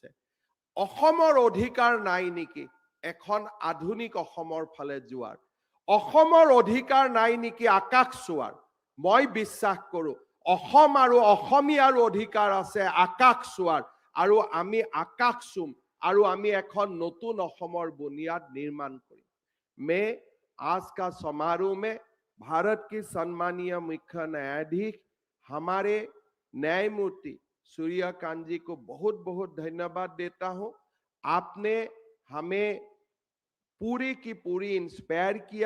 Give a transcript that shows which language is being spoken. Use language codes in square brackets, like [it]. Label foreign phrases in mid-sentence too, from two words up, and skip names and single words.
[as] অসমৰ অধিকাৰ নাই নেকি এখন আধুনিক অসমৰ ফালে যোৱাৰ? অসমৰ অধিকাৰ নাই নেকি আকাশ চোৱাৰ? মই বিশ্বাস কৰোঁ অসম আৰু অসমীয়াৰ অধিকাৰ আছে আকাশ চোৱাৰ, আৰু আমি আকাশ চুম আৰু আমি এখন নতুন অসমৰ বুনিয়াদ নিৰ্মাণ কৰিম। [hi] मैं आज का समारोह में भारत की सम्मानीय मुख्य न्यायाधीश हमारे न्यायमूर्ति सूर्य कांत जी को बहुत बहुत धन्यवाद देता हूं। आपने हमें पूरी की पूरी इंस्पायर किया।